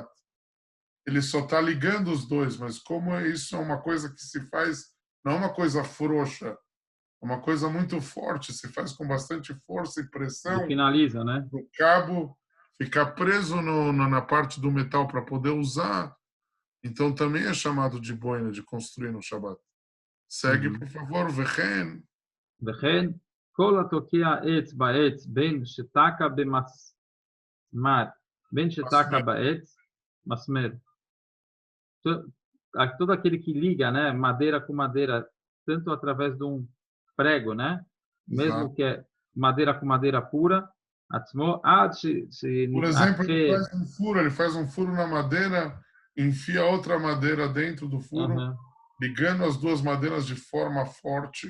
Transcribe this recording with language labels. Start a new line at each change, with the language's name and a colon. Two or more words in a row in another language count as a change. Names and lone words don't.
Portuguese: Ele só está ligando os dois, mas como isso é uma coisa que se faz, não é uma coisa frouxa, é uma coisa muito forte, se faz com bastante força e pressão. E finaliza, né? O cabo ficar preso na parte do metal para poder usar, então também é chamado de boina, de construir no Shabat. Segue, por favor,
Hebrew: וכן. וכן, כל התוקע עץ בעץ בין שתקע במסמר, בין שתקע בעץ, מסמר.
Portuguese: Todo aquele que liga, né, madeira com madeira, tanto através de um prego, né? Mesmo que é madeira com madeira pura, por exemplo, ele faz um furo na madeira, enfia outra madeira dentro do furo, ligando as duas madeiras de forma forte.